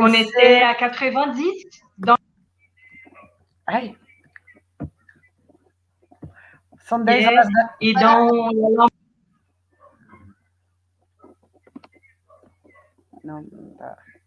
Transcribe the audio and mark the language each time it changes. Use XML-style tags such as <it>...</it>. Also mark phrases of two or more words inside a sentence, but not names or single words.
<fr>On était à 90 dans...</fr> <pt>São 10 horas da...</pt> <fr>Et dans...</fr> <pt>Não, não dá.</pt>